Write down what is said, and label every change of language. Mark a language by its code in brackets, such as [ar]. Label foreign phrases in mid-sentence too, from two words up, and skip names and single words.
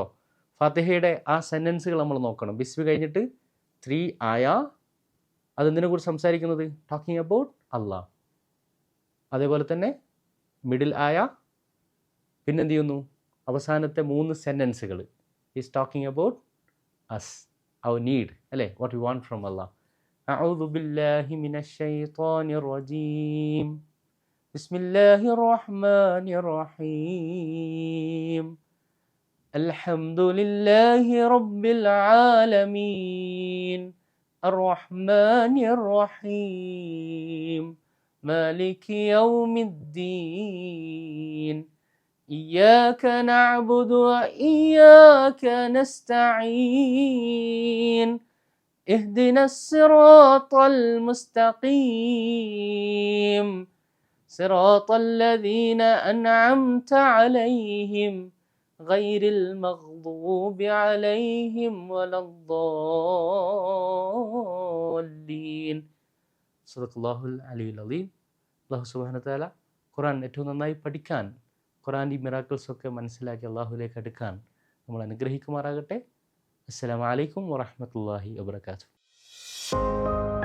[ml] ഫാത്തിഹയുടെ ആ സെൻറ്റൻസുകൾ നമ്മൾ നോക്കണം. ബിസ്മി കഴിഞ്ഞിട്ട് 3 ആയ, അതെന്തിനെ കുറിച്ച് സംസാരിക്കുന്നത്? [en] Talking about Allah. [ml] അതേപോലെ തന്നെ മിഡിൽ ആയ, പിന്നെന്ത് ചെയ്യുന്നു? അവസാനത്തെ 3 സെൻറ്റൻസുകൾ [en] is talking about us, our need, അല്ലേ? What you want from Allah. [ar] أعوذ بالله من الشيطان الرجيم. بسم الله الرحمن الرحيم. الحمد لله رب العالمين. الرحمن الرحيم مالك يوم الدين إياك نعبد وإياك നസ്തഈൻ اهدنا الصراط المستقيم صراط الذين أنعمت عليهم غير المغضوب عليهم ولا الضالين صدق الله العلي العظيم. الله سبحانه وتعالى [ml] ഖുർആൻ ഏറ്റവും നന്നായി പഠിക്കാൻ, ഖുർആൻ്റെ ഈ മിറാക്കിൾസ് ഒക്കെ മനസ്സിലാക്കി അള്ളാഹുവിലേക്ക് അടുക്കാൻ നമ്മൾ അനുഗ്രഹിക്കുമാറാകട്ടെ. [ar] السلام عليكم ورحمة الله وبركاته.